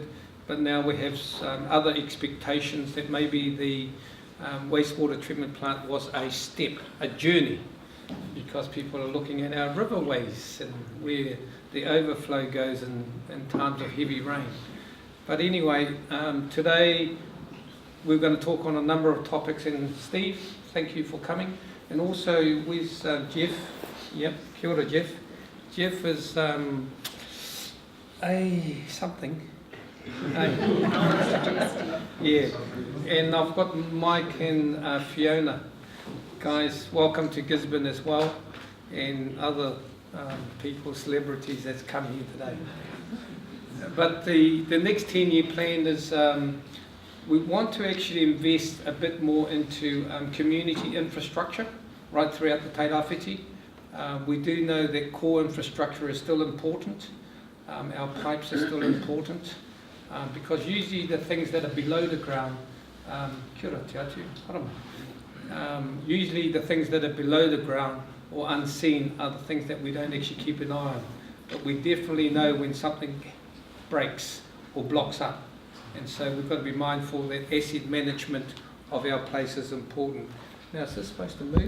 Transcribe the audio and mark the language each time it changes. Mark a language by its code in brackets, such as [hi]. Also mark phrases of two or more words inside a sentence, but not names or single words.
[en] But now we have other expectations that maybe the wastewater treatment plant was a step, a journey, because people are looking at our riverways and where the overflow goes in times of heavy rain. But anyway, today we're going to talk on a number of topics, and Steve, thank you for coming. And also with Jeff. Yep, [mi] kia ora, Jeff. [en] Jeff is something. Yeah, and I've got Mike and Fiona. Guys, welcome to Gisborne as well, and other people, celebrities that's come here today. But the next 10-year plan is we want to actually invest a bit more into community infrastructure right throughout the Tairawhiti. We do know that core infrastructure is still important. Our pipes are still important. Because usually the things that are below the ground, [mi] kia ora te atu, harama. [en] Usually the things that are below the ground or unseen are the things that we don't actually keep an eye on. But we definitely know when something breaks or blocks up. And so we've got to be mindful that asset management of our place is important. Now, is this supposed to move?